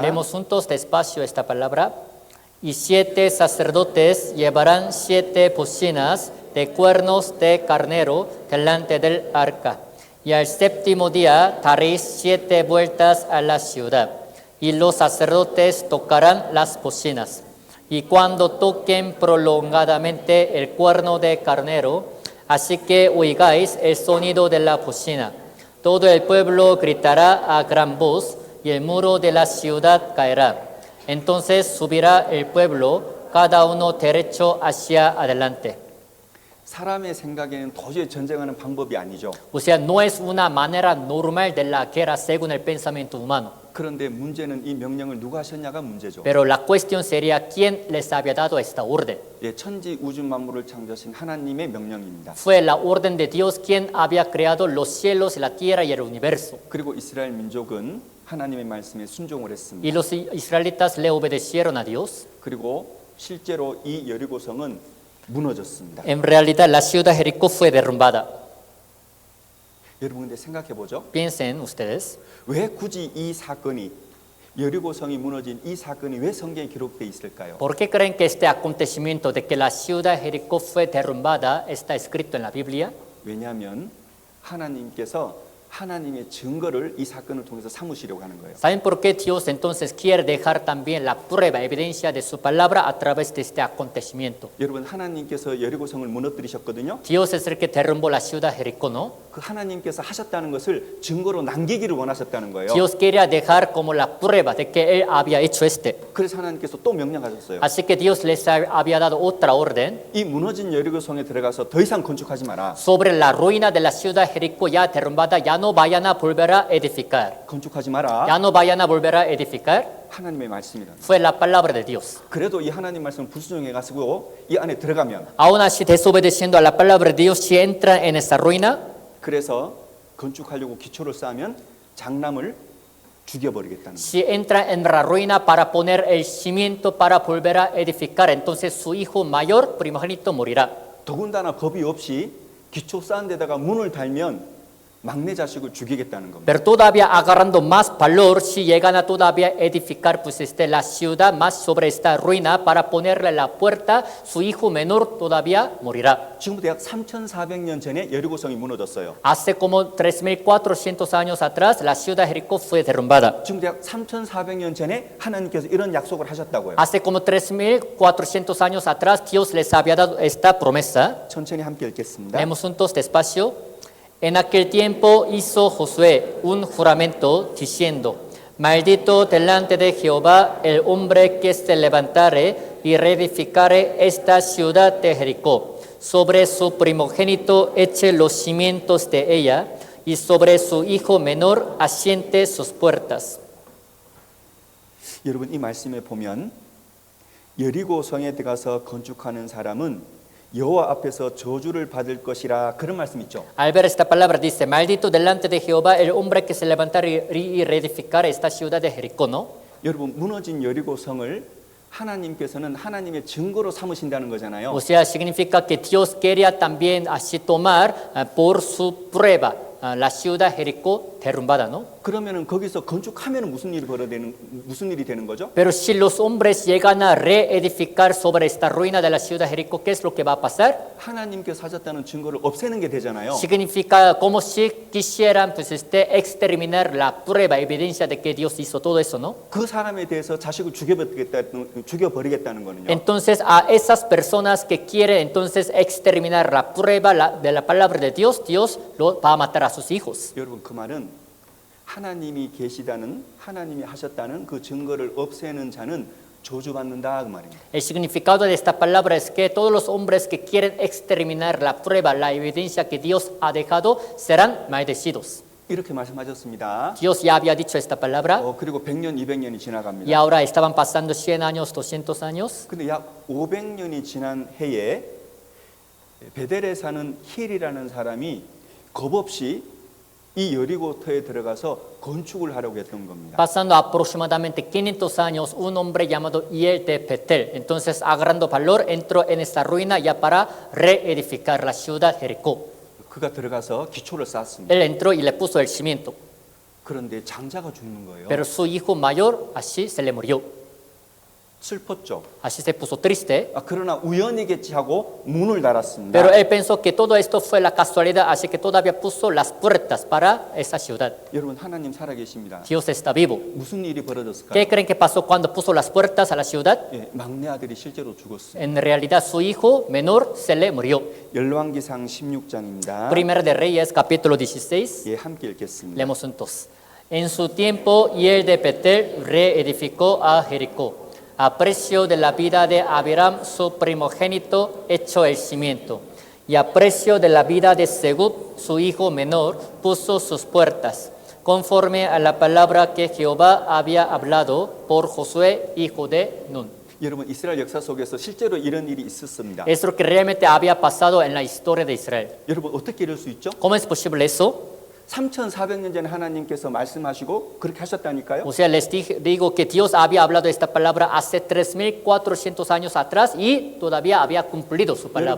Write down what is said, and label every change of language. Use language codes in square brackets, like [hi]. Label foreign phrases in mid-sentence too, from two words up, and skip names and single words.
[es] Leemos juntos despacio esta palabra. Y 7 sacerdotes llevarán 7 bocinas de cuernos de carnero delante del arca. Y al séptimo día daréis 7 vueltas a la ciudad. Y los sacerdotes tocarán las bocinas. Y cuando toquen prolongadamente el cuerno de carnero, así que oigáis el sonido de la bocina, todo el pueblo gritará a gran voz, y el muro de la ciudad caerá. Entonces subirá el pueblo, cada uno derecho hacia adelante. [ko] 사람의 생각에는 도저히 전쟁하는 방법이 아니죠. [es] O sea, no es una manera normal de la guerra según el pensamiento humano. [ko] 그런데 문제는 이 명령을 누가 하셨냐가 문제죠. [es] Pero la cuestión sería quién les había dado esta orden. [ko] 예, 천지 우주 만물을 창조하신 하나님의 명령입니다. [es] Fue la orden de Dios quien había creado los cielos, la tierra y el universo. [ko] 그리고 이스라엘 민족은 하나님의 말씀에 순종을 했습니다. [es] Y los israelitas le obedecieron a Dios. [ko] 그리고 실제로 이 여리고성은 무너졌습니다. [es] En realidad la ciudad de Jericó fue derrumbada. [ko] 여러분 근데 생각해 보죠. [es] Piensen ustedes, [ko] 왜 굳이 이 사건이 여리고성이 무너진 이 사건이 왜 성경에 기록되어 있을까요? [es] ¿por qué creen que este acontecimiento de que la ciudad de Jericó fue derrumbada está escrito en la Biblia? [ko] 왜냐하면 하나님께서 하나님의 증거를 이 사건을 통해서 삼으시려고 하는 거예요. [es] ¿Saben por qué Dios entonces quiere dejar también la prueba, evidencia de su palabra a través de este acontecimiento? [ko] 여러분 하나님께서 여리고성을 무너뜨리셨거든요. [es] Dios es el que derrumbó la ciudad de Jericó, ¿no? [ko] 그 하나님께서 하셨다는 것을 증거로 남기기를 원하셨다는 거예요. [es] Dios quería dejar como la prueba de que Él había hecho este. [ko] 그래서 하나님께서 또 명령하셨어요. [es] Así que Dios les había dado otra orden. [ko] 이 무너진 여리고성에 들어가서 더 이상 건축하지 마라. [es] Sobre la ruina de la ciudad de Jericó ya derrumbada, ya no vayan a volver a edificar. [ko] 건축하지 마라. [es] Ya no vayan a volver a edificar. [ko] 하나님의 말씀이다. [es] Fue la palabra de Dios. [ko] 그래도 이 하나님 말씀을 불순종해 가지고 이 안에 들어가면 [es] Aún así, desobedeciendo a la palabra de Dios, si entran en esa ruina, [ko] 그래서 건축하려고 기초를 쌓으면 장남을 죽여버리겠다는 거예요. [es] si entran en la ruina para poner el cimiento para volver a edificar, entonces su hijo mayor, primogénito, morirá. [ko] 더군다나 법이 없이 기초 쌓은 데다가 문을 달면 막내 자식을 죽이겠다는 겁니다. [es] Pero todavía agarrando más valor, si llegan a todavía edificar pues la ciudad más sobre esta ruina para ponerle la puerta, su hijo menor todavía morirá. [ko] 지금부터 약 3,400년 전에 여리고성이 무너졌어요. [es] Hace como 3.400 años atrás, la ciudad de Jericó fue derrumbada. [ko] 지금부터 약 3,400년 전에 하나님께서 이런 약속을 하셨다고요. [es] Hace como 3.400 años atrás, Dios les había dado esta promesa. [ko] 천천히 함께 읽겠습니다. [es] Leemos juntos despacio. En aquel tiempo hizo Josué un juramento diciendo: Maldito delante de Jehová el hombre que se levantare y reedificare esta ciudad de Jericó. Sobre su primogénito eche los cimientos de ella, y sobre su hijo menor asiente sus puertas. [ko] 여러분 이 말씀에 보면 여리고성에 들어가서 건축하는 사람은 여호와 앞에서 저주를 받을 것이라 그런 말씀 있죠. [es] Al ver esta palabra dice: Maldito delante de Jehová el hombre que se levantare y reedificare esta ciudad de Jericó, ¿no? [ko] 여러분 무너진 여리고성을 하나님께서는 하나님의 증거로 삼으신다는 거잖아요. [es] O sea, significa que Dios quería también así tomar por su prueba la ciudad Jericó derrumbada, ¿no? [ko] 그러면은 거기서 건축하면은 무슨 일이 되는 거죠? [es] Pero si los hombres llegan a reedificar sobre esta ruina de la ciudad Jericó, ¿qué es lo que va a pasar? [ko] 하나님께서 하셨다는 증거를 없애는 게 되잖아요. [es] Significa como si quisieran pues exterminar la prueba, evidencia de que Dios hizo todo eso, ¿no? [ko] 그 사람에 대해서 자식을 죽여버리겠다는 거는요. [es] Entonces a esas personas que quieren entonces exterminar la prueba de la palabra de Dios, Dios lo va a matar a sus hijos. [ko] 여러분 그 말은 하나님이 계시다는 하나님이 하셨다는 그 증거를 없애는 자는 저주받는다 그 말입니다. [es] El significado de esta palabra es que todos los hombres que quieren exterminar la prueba, la evidencia que Dios ha dejado, serán maldecidos. [ko] 이렇게 말씀하셨습니다. [es] Dios ya había dicho esta palabra [ko] 그리고 100년, 200년이 [es] y [ko] 지나갑니다. [es] ahora estaban pasando 100 años, 200 años. [ko] 근데 약 500년이 지난 해에 베델에 사는 힐이라는 사람이 겁없이 이 여리고터에 들어가서 건축을 하려고 했던 겁니다. [es] Pasando aproximadamente 500 años, un hombre llamado Hiel de Betel, entonces agarrando valor, entró en esta ruina ya para reedificar la ciudad Jericó. [ko] 그가 들어가서 기초를 쌓았습니다. [es] Él entró y le puso el cimiento, [ko] 그런데 장자가 죽는 거예요. [es] pero su hijo mayor así se le murió. [ko] 슬펐죠. [es] Así se puso triste, [ko] 그러나 우연이겠지 하고 문을 달았습니다. [es] pero él pensó que todo esto fue la casualidad, así que todavía puso las puertas para esa ciudad. [ko] 여러분 하나님 살아계십니다. [es] Dios está vivo. [ko] 무슨 일이 벌어졌을까요? [es] ¿Qué creen que pasó cuando puso las puertas a la ciudad? [ko] 예, 막내 아들이 실제로 죽었어요. [es] En realidad su hijo menor se le murió. [ko] 열왕기상 16장입니다. [es] Primera de Reyes, capítulo 16. [ko] 예, 함께 읽겠습니다. [es] Leemos juntos. En su tiempo, Hiel de Betel reedificó a Jericó, a precio de la vida de Abiram, su primogénito, hecho el cimiento, y a precio de la vida de Segub, su hijo menor, puso sus puertas, conforme a la palabra que Jehová había hablado por Josué, hijo de Nun. [ko] 여러분 이스라엘 역사 속에서 실제로 이런 일이 있었습니다. [es] Es lo que realmente había pasado en la historia de Israel. [ko] 여러분 어떻게 이럴 수 있죠? [es] ¿Cómo es posible eso? [ko] 3,400년 전에 하나님께서 말씀하시고 그렇게 하셨다니까요. [es] O sea, les digo que Dios había hablado esta palabra hace 3,400 años atrás y todavía había cumplido su palabra.